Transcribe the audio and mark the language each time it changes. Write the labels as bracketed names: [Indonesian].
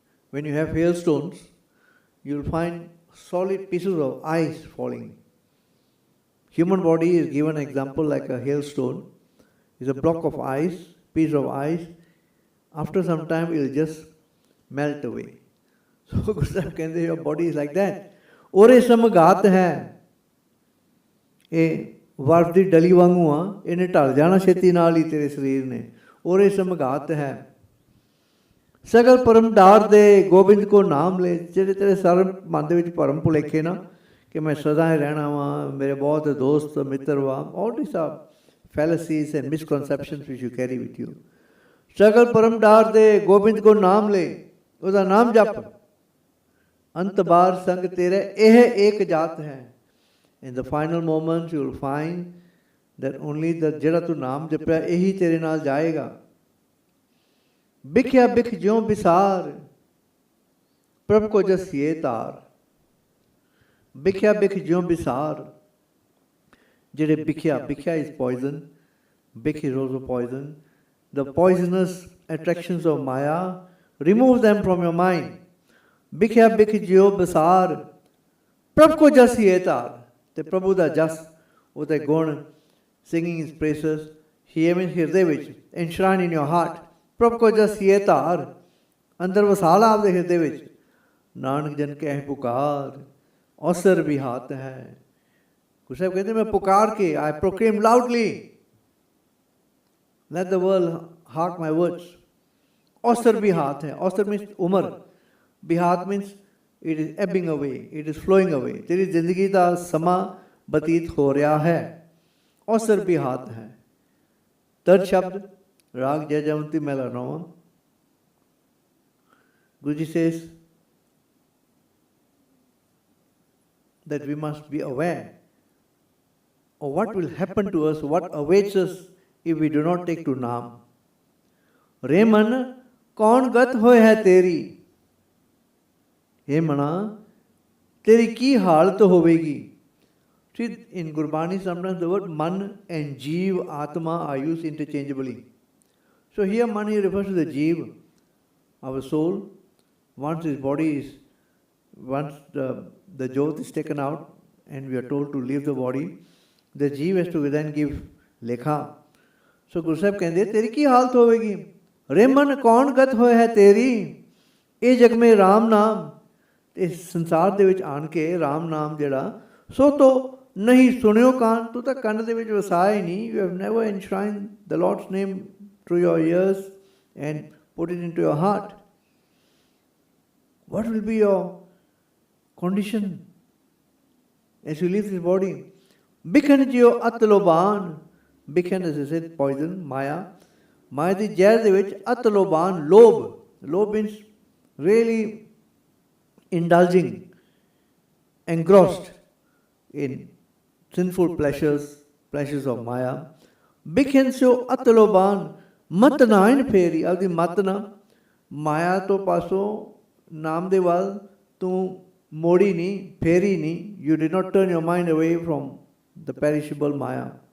[English] When you have hailstones, you will find solid pieces of ice falling. Human body is given an example like a hailstone. It's a block of ice piece of ice, after some time it will just melt away. So Guru Sahib ਕਹਿੰਦੇ your body is like that. [Punjabi] ਔਰੇ ਸਮਗਾਤ ਹੈ, ਇਹ ਬਰਫ਼ ਦੀ ਡਲੀ ਵਾਂਗੂ ਆ, ਇਹਨੇ ਢਲ ਜਾਣਾ ਛੇਤੀ ਨਾਲ ਹੀ ਤੇਰੇ ਸਰੀਰ ਨੇ। ਔਰੇ ਸਮਗਾਤ ਹੈ, ਸਗਲ ਪਰਮ ਡਾਰ ਦੇ ਗੋਬਿੰਦ ਕੋ ਨਾਮ ਲੈ। ਜਿਹੜੇ ਤੇਰੇ ਸਾਰੇ ਮਨ ਦੇ ਵਿੱਚ ਭਰਮ ਭੁਲੇਖੇ ਨਾ ਕਿ ਮੈਂ ਸਦਾ ਹੀ ਰਹਿਣਾ ਵਾਂ, ਮੇਰੇ ਬਹੁਤ ਦੋਸਤ ਮਿੱਤਰ ਵਾ, [English] all these are fallacies and misconceptions which you carry with you. [Punjabi] ਸਗਲ ਪਰਮ ਡਾਰ ਦੇ ਗੋਬਿੰਦ ਕੋ ਨਾਮ ਲੈ, ਉਹਦਾ ਨਾਮ ਜਪ। ਅੰਤ ਬਾਰ ਸੰਗ ਤੇਰੇ ਇਹ ਏਕ ਜਾਤ ਹੈ। [English] In the final moments you will find that only the [Punjabi] ਜਿਹੜਾ ਤੂੰ ਨਾਮ ਜਪਿਆ ਇਹੀ ਤੇਰੇ ਨਾਲ ਜਾਏਗਾ। ਬਿਖਿਆ ਬਿਖ ਜਿਉ ਵਿਸਾਰ, ਪ੍ਰਭ ਕੋ ਜਸੀਏ ਤਾਰ। ਬਿਖਿਆ ਬਿਖ ਜਿਉ ਵਿਸਾਰ, ਜਿਹੜੇ ਬਿਖਿਆ [English] is poison, bikh is also poison. The poisonous attractions of Maya, remove them from your mind. [Punjabi] ਬਿਖਿਆ ਬਿਖ ਜਿਉ ਵਿਸਾਰ, ਪ੍ਰਭ ਕੋ ਜਸੀਏ ਤਾਰ। ਤੇ ਪ੍ਰਭੂ ਦਾ ਜਸ, ਉਹਦੇ ਗੁਣ, [English] singing his praises, hearing [Punjabi] ਹਿਰਦੇ ਵਿੱਚ, [English] enshrine in your heart. [Punjabi] ਪ੍ਰਭ ਕੋ ਜਸੀਏ ਧਾਰ, ਅੰਦਰ ਵਸਾ ਲਾ ਆਪਦੇ ਹਿਰਦੇ ਵਿੱਚ। ਨਾਨਕ ਜਨ ਕਹਿ ਪੁਕਾਰ, ਔਸਰ ਵੀ ਹਾਥ ਹੈ। ਗੁਰੂ ਸਾਹਿਬ ਕਹਿੰਦੇ ਮੈਂ ਪੁਕਾਰ ਕੇ, [English] I proclaim loudly, let the world hark my words. [Punjabi] ਔਸਰ ਵੀ ਹਾਥ ਹੈ। [English] ਔਸਰ means ਉਮਰ, ਬਿਹਾਤ means it is ebbing away, it is flowing away. [Punjabi] ਤੇਰੀ ਜ਼ਿੰਦਗੀ ਦਾ ਸਮਾਂ ਬਤੀਤ ਹੋ ਰਿਹਾ ਹੈ। ਔਸਰ ਵੀ ਹਾਥ ਹੈ। ਤਦ ਸ਼ਬਦ ਰਾਗ ਜੈਜਵੰਤੀ ਮਹਿਲਾ 9। [English] Guruji says that we must be aware of what will happen to us, what awaits us if we do not take to Naam. [Punjabi] रे मन कौन गत होए है तेरी, हे मना तेरी की हालत होवेगी। [English] See, in Gurbani sometimes the word man and jeev, atma are used interchangeably. So here mani refers to the jeev, our soul. Once his body is, once the jyot is taken out and we are told to leave the body, the jeev has to then give lekha. [Punjabi] So Guru Sahib कहते तेरी की हालत होवेगी। रे मन कौन गत होए है तेरी, ਇਹ ਜਗ ਮੇ ਰਾਮ ਨਾਮ। ਇਸ ਸੰਸਾਰ ਦੇ ਵਿੱਚ ਆਣ ਕੇ ਰਾਮ ਨਾਮ ਜਿਹੜਾ ਸੋ ਤੋ ਨਹੀਂ ਸੁਣਿਓ ਕਾਨ, ਤੂੰ ਤਾਂ ਕੰਨ ਦੇ ਵਿੱਚ ਵਸਾਇਆ ਹੀ ਨਹੀਂ। [English] You have never enshrined the Lord's name through your ears and put it into your heart. What will be your condition as you leave this body? [Punjabi] ਬਿਖਨ ਜਿਉ ਅਤ ਲੋਬਾਨ, ਬਿਖਨ [English] as I said poison, [Punjabi] ਮਾਇਆ। ਮਾਇਆ ਦੀ ਜ਼ਹਿਰ ਦੇ ਵਿੱਚ ਅਤ ਲੋਬਾਨ, ਲੋਭ। [English] ਲੋਭ means really indulging, engrossed in sinful pleasures of Maya. [Punjabi] ਬਿਖਨ ਸਿਓ ਅਤ ਲੋਬਾਨ, ਮਤ ਨਾਇਨ ਫੇਰੀ। ਆਪਦੀ ਮਤ ਨਾ ਮਾਇਆ ਤੋਂ ਪਾਸੋਂ ਨਾਮ ਦੇ ਵੱਲ ਤੂੰ ਮੋੜੀ ਨਹੀਂ, ਫੇਰੀ ਨਹੀਂ। [English] You did not turn your mind away from the perishable Maya.